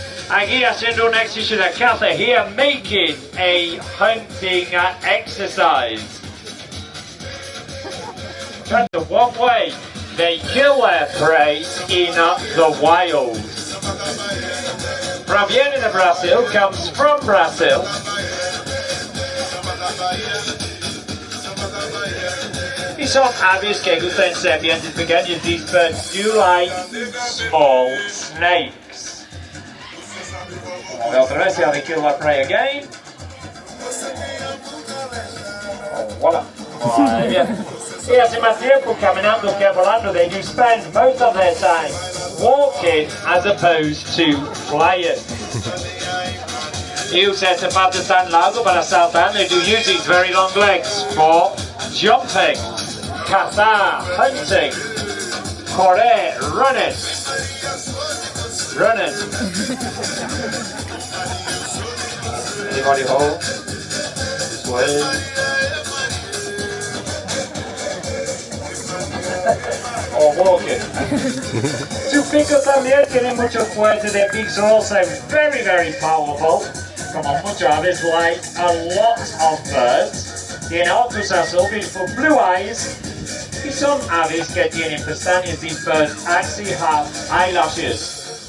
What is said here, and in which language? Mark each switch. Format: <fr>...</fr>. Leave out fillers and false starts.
<es>Aquí haciendo un ejercicio de caza,</es> <en>here making a hunting exercise. That's the one way they kill their prey in the wild.</en> <es>Proviene de Brazil,</es> <en>comes from Brazil.</en> <es>Y son aves que gustan serpientes pequeñas.</es> <en>These birds do like small snakes.</en> <es>Otra vez,</es> <en>they kill their prey again.</en> <es>Oh, voila. Muy bien. Y hace más tiempo caminando que volando.</es> <en>They do spend most of their time walking as opposed to flying.</en> <es>Y usa este pato tan largo para saltar.</es> <en>They do use these very long legs for jumping,</en> <es>cazar,</es> <en>hunting,</en> <es>correr,</es> <en>running, running. Anybody home? Swim. Or walking.</en> <es>Sus picos también tienen mucho fuerte.</es> <en>Their beaks are also very, very powerful.</en> <es>Como muchas aves,</es> <en>like a lot of birds.</en> <es>Tienen ojos azul,</es> <en>beautiful blue eyes.</en> <es>Y son aves que tienen pestañas.</es> <en>These birds actually have eyelashes.</en>